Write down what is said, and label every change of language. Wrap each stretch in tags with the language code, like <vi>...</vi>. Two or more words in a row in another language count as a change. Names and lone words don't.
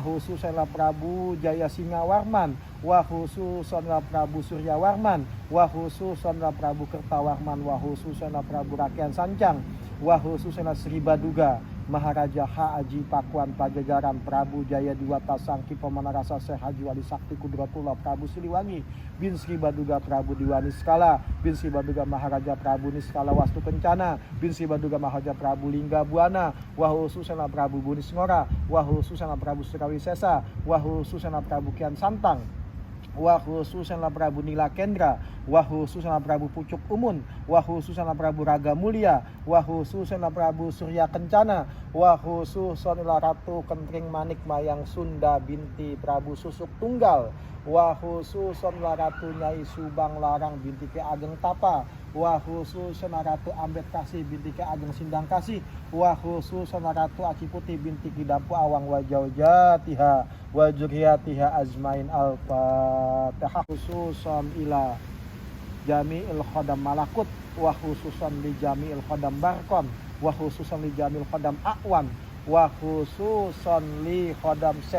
<id>khususnya Prabu Jaya Singa Warman, wa khususnya Prabu Surya Warman, wa khususnya Prabu Kertawarman, wa khususnya Prabu Rakyat Sancang, wa khususnya Sri Baduga Maharaja Ha Aji Pakuan Pajajaran, Prabu Jaya Diwata Sangki Pemanarasa Syekh Haji Wali Sakti Kudratullah Prabu Siliwangi, bin Sri Baduga Prabu Diwani Skala, bin Sri Baduga Maharaja Prabu Niskala Wastu Kencana, bin Sri Baduga Maharaja Prabu Lingga Buana, wa khususnya Prabu Bunis Ngora, wa khususnya Prabu Surawisesa, wa khususnya Prabu Kian Santang, wa khususnya Prabu Nila Kendra, wa khususnya Prabu Pucuk Umun, wa khususnya Prabu Raga Mulia, wa khususnya Prabu Surya Kencana, wa khususnya Ratu Kentring Manik Mayang Sunda binti Prabu Susuk Tunggal, wa khususnya Ratu Nyai Subang Larang binti Ki Ageng Tapa, wa khususnya Ratu Ambet Kasih binti Ki Ageng Sindang Kasih, wa khususnya Ratu Aci Putih binti Ki Dampu Awang</id> <ar>و زوجاتها و ذرياتها أجمعين الفاتحة. خصوصا إلى جميع خدام ملكوت، و خصوصا لجميع خدام برقان، و خصوصا لجميع خدام أكوان، و خصوصا لخدام شيخ</ar>